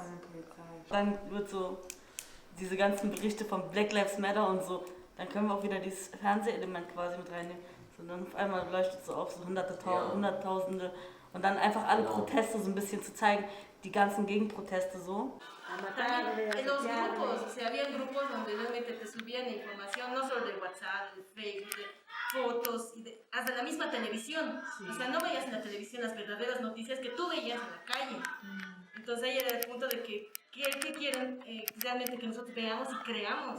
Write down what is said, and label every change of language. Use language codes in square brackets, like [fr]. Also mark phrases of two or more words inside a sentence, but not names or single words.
[de] Dann wird so diese ganzen Berichte von Black Lives Matter und so, dann können wir auch wieder dieses Fernsehelement quasi mit reinnehmen. So, dann auf einmal leuchtet es so auf, so Hunderttausende und dann einfach alle Proteste so ein bisschen zu zeigen, die ganzen Gegenproteste so. [es] También en los grupos, o sea, había grupos donde realmente te subían información, no solo de WhatsApp, de Facebook, de fotos, hasta la misma televisión. O sea, no veías en la televisión las verdaderas noticias que tú veías en la calle. Entonces ahí era el punto de que ¿qué quieren realmente que nosotros veamos y creamos?